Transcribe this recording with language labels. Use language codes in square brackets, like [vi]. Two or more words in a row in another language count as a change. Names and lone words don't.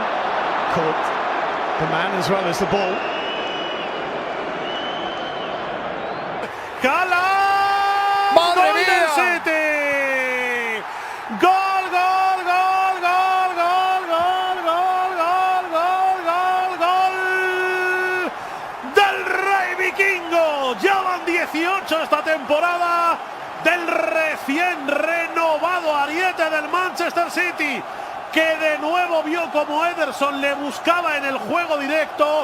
[en] Caught the man as well as the ball. [es] ¡Madre mía! City! ¡Gol, gol, gol, gol, gol, gol, gol, gol, gol, gol, gol! ¡Del Rey Vikingo! Ya van 18 esta temporada del recién renovado ariete del Manchester City, que de nuevo vio como Ederson le buscaba en el juego directo.